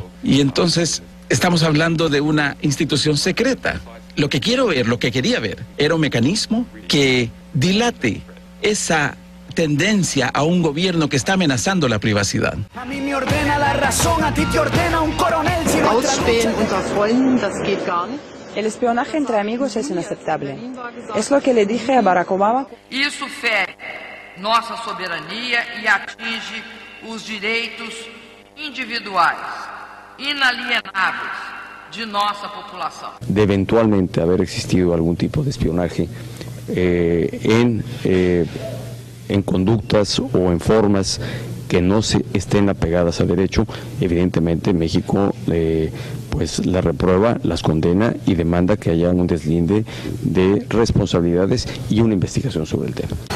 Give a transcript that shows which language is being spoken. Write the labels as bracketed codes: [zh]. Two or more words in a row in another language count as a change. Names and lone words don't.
[es] Y entonces estamos hablando de una institución secreta. Lo que quiero ver, lo que quería ver, era un mecanismo que dilate esa tendencia a un gobierno que está amenazando la privacidad. A mí me ordena la razón, a ti te ordena un coronel. [de] Ausspähen unter Freunden, das geht gar nicht. [es] El espionaje entre amigos es inaceptable. Es lo que le dije a Barack Obama. [pt] Isso fere nossa soberania e atinge os direitos individuais, inalienáveis de nossa população. [es] De eventualmente haber existido algún tipo de espionaje en conductas o en formas que no se estén apegadas al derecho, evidentemente México pues la reprueba, las condena y demanda que haya un deslinde de responsabilidades y una investigación sobre el tema.